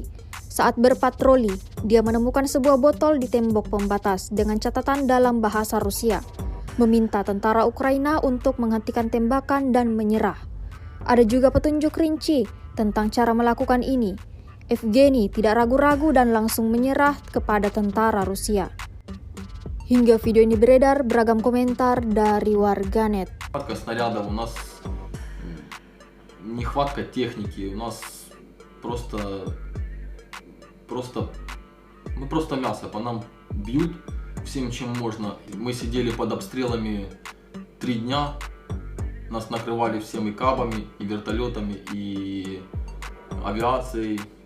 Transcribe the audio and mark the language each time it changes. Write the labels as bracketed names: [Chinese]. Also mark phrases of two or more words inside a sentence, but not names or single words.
[Indonesian] Saat berpatroli, dia menemukan sebuah botol di tembok pembatas dengan catatan dalam bahasa Rusia, meminta tentara Ukraina untuk menghentikan tembakan dan menyerah. Ada juga petunjuk rinci tentang cara melakukan ini. Evgeny tidak ragu-ragu dan langsung menyerah kepada tentara Rusia. Hingga video ini beredar, beragam komentar dari warganet. [Russian] Нехватка техники, у нас просто мясо, по нам бьют всем, чем можно. Мы сидели под обстрелами 3 дня, нас накрывали всем и кабами, и вертолетами, и авиацией.